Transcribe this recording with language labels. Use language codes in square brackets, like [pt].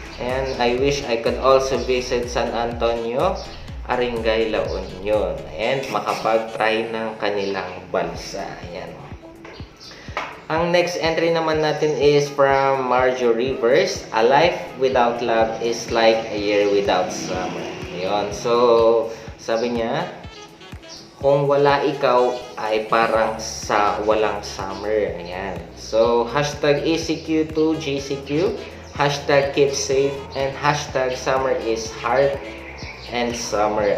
[en] And I wish I could also visit San Antonio, Aringay, La Union. [tl] And makapag-try ng kanilang balsa. Ayan. Ang next entry naman natin is from Marjo Rivers. [en] A life without love is like a year without summer. Ayan. [tl] So, sabi niya, kung wala ikaw ay parang sa walang summer. Ayan. [en] So, hashtag ECQ to GCQ, hashtag keep safe, and hashtag summer is hard and summer.